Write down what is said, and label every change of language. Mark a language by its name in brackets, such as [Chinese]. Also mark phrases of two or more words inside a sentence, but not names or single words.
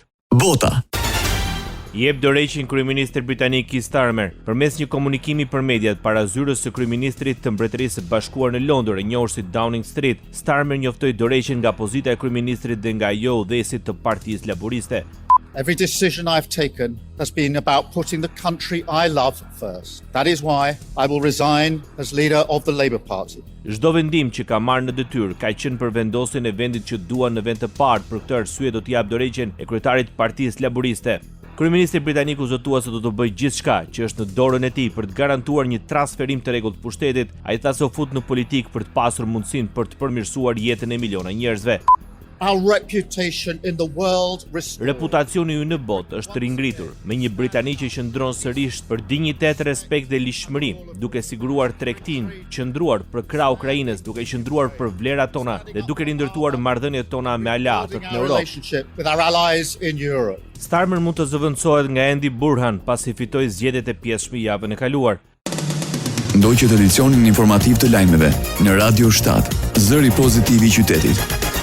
[Albanian] Bota. I jep dorëheqjen kryeministri britanik Keir Starmer përmes një komunikimi për mediat para zyrës së kryeministrit të Mbretërisë së Bashkuar në Londër, e njohur si Downing Street. Starmer njoftoi dorëheqjen nga pozita e kryeministrit dhe nga ajo udhëhesit të Partisë Laboriste. [English] Every decision I've taken has been about putting the country I love first. That is why I will resign as leader of the Labour Party. [Albanian] Çdo vendim që ka marrë në detyrë ka qenë për vendosjen e vendit që dua në vend të parë. Për këtë arsye do t'i jap dorëheqjen e kryetarit të Partisë Laboriste. Kryeministri britanik u zotua se do të bëjë gjithçka që është në dorën e tij për të garantuar një transferim të rregullt të pushtetit. Ai tha se u fut në politikë për të pasur mundësinë për të përmirësuar jetën e miliona njerëzve. [English] Our reputation in the world restored. [Albanian] Reputacioni ynë në botë është ringritur me një Britani që qëndron sërish për dinjitet, respekt dhe lishmëri, duke siguruar tregtinë, qëndruar për krah Ukrainës, duke qëndruar për vlerat tona dhe duke rindërtuar marrëdhëniet tona me aleatët në Europë. [English] Relationship with our allies in Europe. [Albanian] Starmer mund të zëvendësohet nga Andy Burhan pasi fitoi zgjedhjet e pjesshme javën e kaluar. Ndoqët edicionin informativ të lajmeve në Radio 7, zëri pozitiv i qytetit.